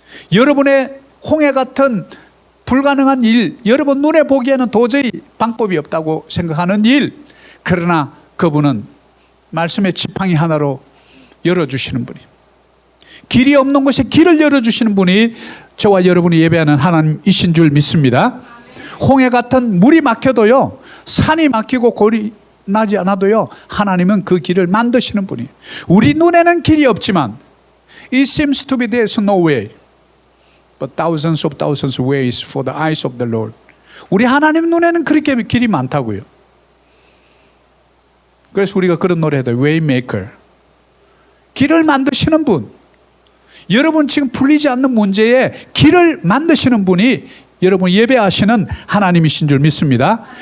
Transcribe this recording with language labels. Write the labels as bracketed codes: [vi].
[ko] 여러분의 홍해 같은 불가능한 일, 여러분 눈에 보기에는 도저히 방법이 없다고 생각하는 일, 그러나 그분은 말씀의 지팡이 하나로 열어주시는 분이, 길이 없는 곳에 길을 열어주시는 분이 저와 여러분이 예배하는 하나님이신 줄 믿습니다. 홍해 같은 물이 막혀도요, 산이 막히고 골이 나지 않아도요, 하나님은 그 길을 만드시는 분이에요. 우리 눈에는 길이 없지만 [en] It seems to be there's no way, but thousands of ways for the eyes of the Lord. [ko] 우리 하나님 눈에는 그렇게 길이 많다고요. 그래서 우리가 그런 노래도 Waymaker, 길을 만드시는 분. 여러분 지금 풀리지 않는 문제에 길을 만드시는 분이 여러분 예배하시는 하나님이신 줄 믿습니다.